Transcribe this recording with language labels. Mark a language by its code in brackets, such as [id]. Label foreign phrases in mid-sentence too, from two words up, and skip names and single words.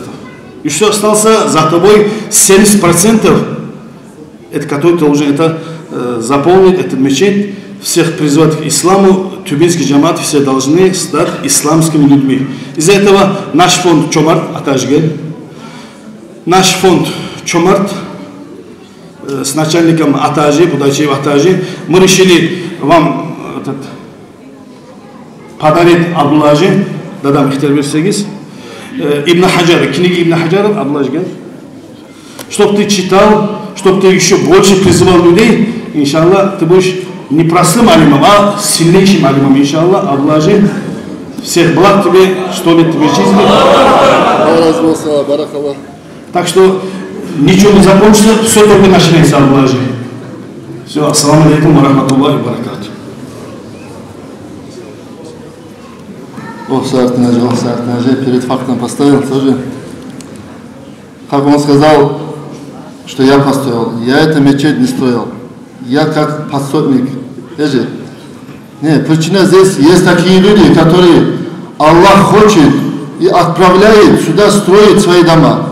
[ru] И что остался за тобой 70%, это который ты должен заполнить, этот мечеть, всех призвать к исламу, тюбинский джамаат, все должны стать исламскими людьми. Из-за этого наш фонд Чомарт, Атажгель, наш фонд Чомарт с начальником Атажи, Будачиев Атажи, мы решили вам [kk] подарить Абдуллажи, дадам ихтияр берсеңіз, [ru] Ибн Хаджар, книги Ибн Хаджара, Абдуллажи, чтобы ты читал, чтобы ты еще больше призывал людей, иншаллах, ты будешь не простым алимом, а сильнейшим алимом, иншаллах, Абдуллажи, всех благ тебе, что ли тебе жизни. Так что ничего не закончится, все только начинается, Абдуллажи. Все, [ar] السلام عليكم ورحمة الله وبركاته. [ru] Садыр Тынажи перед фактом поставил тоже. Как он сказал, что я построил. Я эту мечеть не строил. Я как подсотник. Нет, причина здесь есть такие люди, которые Аллах хочет и отправляет сюда строить свои дома.